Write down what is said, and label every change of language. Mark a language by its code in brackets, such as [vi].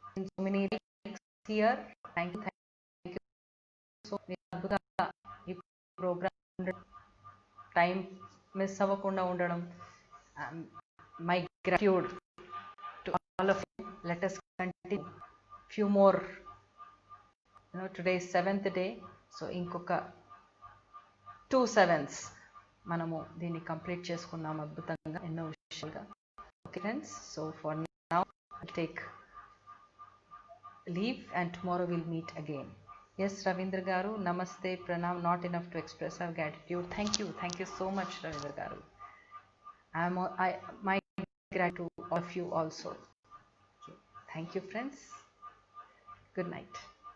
[en] So many here. Thank you. [te] So అద్భుతంగా ఈ programme time miss అవ్వకుండా ఉండడం, [en] My gratitude to all of you. Let us continue few more. Today is 7th day. [te] So ఇంకొక 2 7s మనము దీన్ని complete చేసుకున్నాం అద్భుతంగా ఎన్నో విషయాలుగా. [en] Okay friends, so for now take leave and tomorrow will meet again. S Ravindra garu, నమస్తే, ప్రణామ్. Not enough to express our gratitude. Thank you so much Ravindra garu. My gratitude of you also. Thank you friends. Good night.